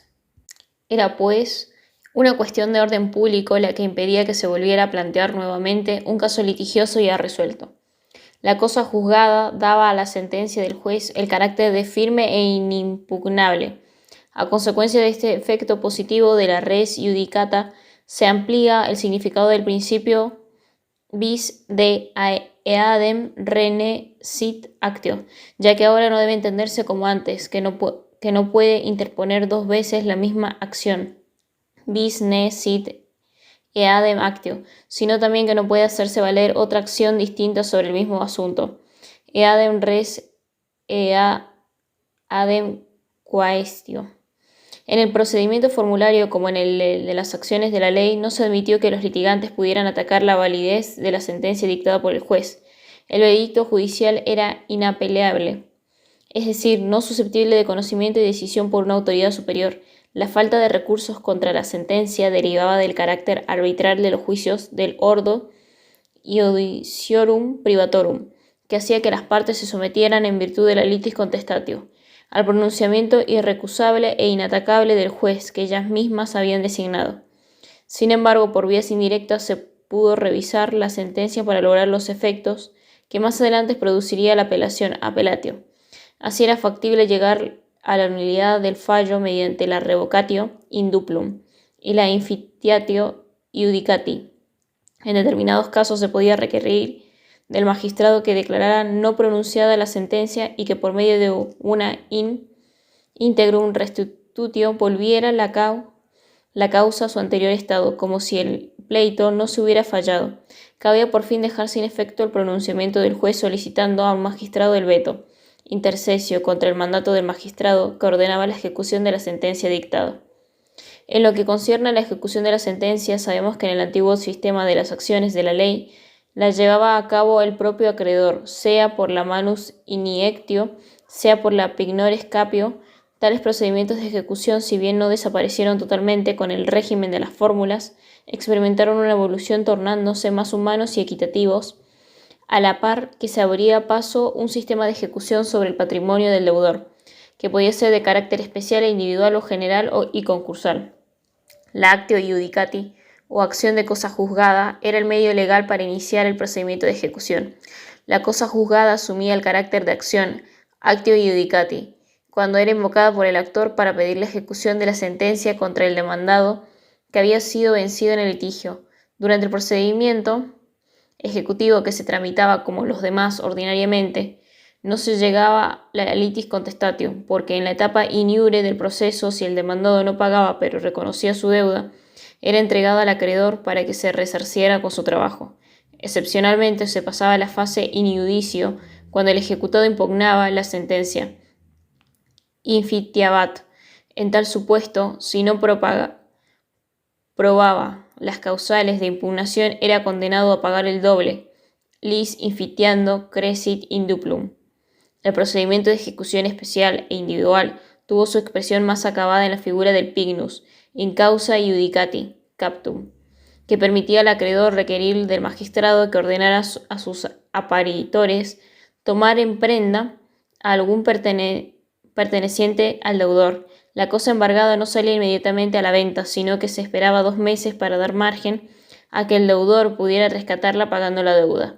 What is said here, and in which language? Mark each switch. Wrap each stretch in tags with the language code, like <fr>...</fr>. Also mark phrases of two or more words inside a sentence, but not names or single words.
<es>Era, pues, una cuestión de orden público la que impedía que se volviera a plantear nuevamente un caso litigioso ya resuelto. La cosa juzgada daba a la sentencia del juez el carácter de firme e inimpugnable. A consecuencia de este efecto positivo de la</es> <la>res judicata,</la> <es>se amplía el significado del</es> <la>principio bis de eadem rene sit actio,</la> <es>ya que ahora no debe entenderse como antes, que no puede interponer dos veces la misma acción,</es> <la>bis ne sit eadem actio,</la> <es>sino también que no puede hacerse valer otra acción distinta sobre el mismo asunto,</es> <la>eadem res eadem quaestio.</la> <es>En el procedimiento formulario, como en el de las acciones de la ley, no se admitió que los litigantes pudieran atacar la validez de la sentencia dictada por el juez. El veredicto judicial era inapelable, es decir, no susceptible de conocimiento y decisión por una autoridad superior. La falta de recursos contra la sentencia derivaba del carácter arbitral de los juicios del</es> <la>ordo iudiciorum privatorum,</la> <es>que hacía que las partes se sometieran en virtud de la</es> <la>litis contestatio</la> <es>al pronunciamiento irrecusable e inatacable del juez que ellas mismas habían designado. Sin embargo, por vías indirectas se pudo revisar la sentencia para lograr los efectos que más adelante produciría la apelación appelatio. Así era factible llegar a la nulidad del fallo mediante la</es> <la>revocatio in duplum</la> <es>y la</es> <la>infitiatio iudicati.</la> <es>En determinados casos se podía requerir del magistrado que declarara no pronunciada la sentencia y que por medio de una</es> <la>integrum restitutio</la> <es>volviera la causa a su anterior estado, como si el pleito no se hubiera fallado. Cabía por fin dejar sin efecto el pronunciamiento del juez solicitando a un magistrado el veto, intercesio contra el mandato del magistrado que ordenaba la ejecución de la sentencia dictada. En lo que concierne a la ejecución de la sentencia, sabemos que en el antiguo sistema de las acciones de la ley, la llevaba a cabo el propio acreedor, sea por la</es> <la>manus iniectio,</la> <es>sea por la</es> <la>pignores capio.</la> <es>Tales procedimientos de ejecución, si bien no desaparecieron totalmente con el régimen de las fórmulas, experimentaron una evolución tornándose más humanos y equitativos, a la par que se abría paso un sistema de ejecución sobre el patrimonio del deudor, que podía ser de carácter especial e individual o general y concursal.</es> <la>La actio iudicati,</la> <es>o acción de cosa juzgada, era el medio legal para iniciar el procedimiento de ejecución. La cosa juzgada asumía el carácter de acción,</es> <la>actio iudicati,</la> <es>cuando era invocada por el actor para pedir la ejecución de la sentencia contra el demandado que había sido vencido en el litigio. Durante el procedimiento ejecutivo, que se tramitaba como los demás ordinariamente, no se llegaba a la</es> <la>litis contestatio,</la> <es>porque en la etapa</es> <la>in iure</la> <es>del proceso, si el demandado no pagaba pero reconocía su deuda, era entregado al acreedor para que se resarciera con su trabajo. Excepcionalmente se pasaba a la fase</es> <la>in iudicio,</la> <es>cuando el ejecutado impugnaba la sentencia. Infitiabat. En tal supuesto, si no probaba las causales de impugnación, era condenado a pagar el doble,</es> <la>lis infitiando crescit in duplum.</la> <es>El procedimiento de ejecución especial e individual tuvo su expresión más acabada en la figura del</es> <la>pignus, in causa iudicati captum,</la> <es>que permitía al acreedor requerir del magistrado que ordenara a sus aparitores tomar en prenda a algún perteneciente al deudor. La cosa embargada no salía inmediatamente a la venta, sino que se esperaba 2 meses para dar margen a que el deudor pudiera rescatarla pagando la deuda.</es>